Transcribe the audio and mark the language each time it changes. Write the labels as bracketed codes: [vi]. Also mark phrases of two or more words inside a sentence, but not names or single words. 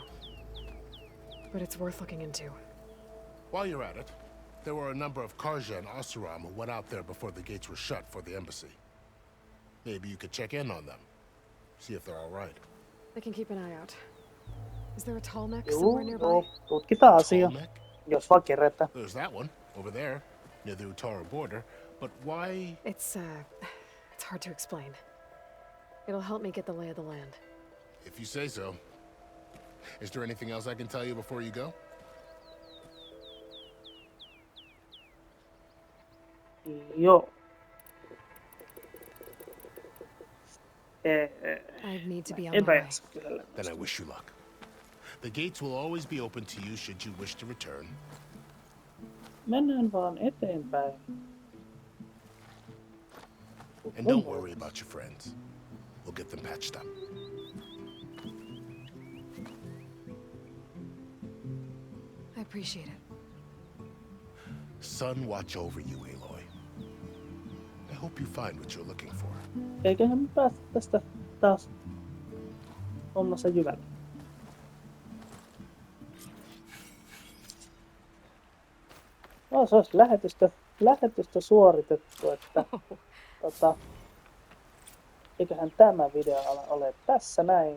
[en] But it's worth looking into. While you're at it, there were a number of Karja and Oseram who went out there before the gates were shut for the embassy. Maybe you could check in on them. See if they're all right. I can keep an eye out. Is there a tall neck somewhere nearby? [fi] Joo, tutkitaan asia. Tallneck? Jos vaan kerätään. [en] There's that one, over there, near the Utaru border. But why? It's hard to explain. It'll help me get the lay of the land. If you say so. Is there anything else I can tell you before you go? [fi] Joo. [en] I need to be on my [fi] Enpä [en] way. [fi] jaksa kysellä. [en] Then I wish you luck. The gates will always be open to you should you wish to return. [fi] Mennään vaan eteenpäin. [en] And don't worry about your friends. We'll get them patched up. I appreciate it. Sun watch over you, Aloy. I hope you find what you're looking for. [fi] Eiköhän me päästä tästä taas hommassa jyvälle. No, se olisi lähetystä suoritettu, että eiköhän tämä video ole tässä näin.